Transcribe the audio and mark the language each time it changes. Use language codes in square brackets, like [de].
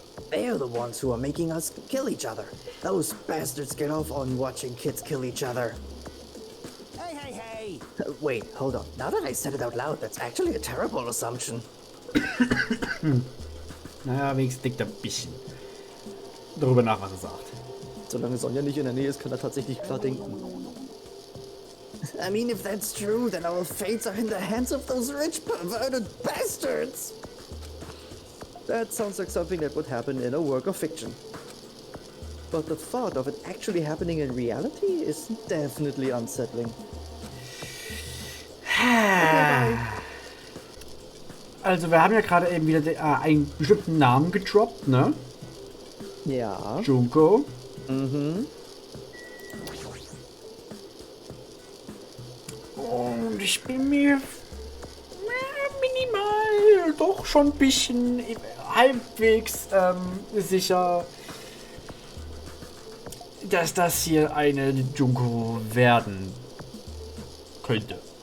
[en] They're the ones who are making us kill each other. Those bastards get off on watching kids kill each other. Hey! Wait, hold on. Now that I said it out loud, that's actually a terrible assumption. [de] Naja, wenigstens denkt er ein bisschen darüber nach, was er sagt. Solange Sonja nicht in der Nähe ist, kann er tatsächlich klar denken. [en] I mean, if that's true, then our fates are in the hands of those rich, perverted bastards. That sounds like something that would happen in a work of fiction. But the thought of it actually happening in reality is definitely unsettling. [de] Also, wir haben ja gerade eben wieder einen bestimmten Namen gedroppt, ne? Ja. Junko. Mhm. Und ich bin mir minimal doch schon ein bisschen halbwegs sicher, dass das hier eine Junko werden könnte.